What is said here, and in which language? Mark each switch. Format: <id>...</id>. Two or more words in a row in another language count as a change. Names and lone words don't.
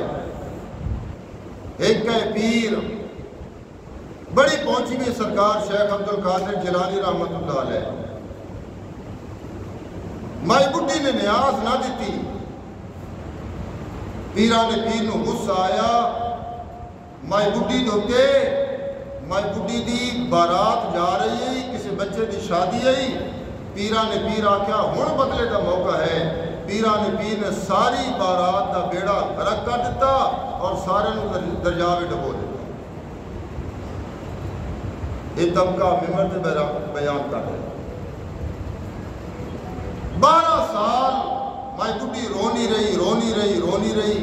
<pa>ایک ہے پیر بڑی پہنچی ہوئی سرکار شیخ عبد القادر جیلانی</pa> <ar>رحمت اللہ علیہ.</ar> <pa>مائی بڈھی نے نیاز نہ دیتی. پیران پیر نو غصہ آیا. مائی بڈھی دوتے مائی بڈھی دی بارات جا رہی کسی بچے دی شادی آئی. پیران پیر آکھیا ہن بدلے دا موقع ہے. پیران پیر نے ساری بارات دا بیڑا غرق کر دیتا اور سارے نو دریا میں ڈبو دیتا.</pa> <ur>یہ طبقہ ممبر سے بیان کر رہے.</ur> <pa>12 سال مائی بڈھی رونی رہی.</pa>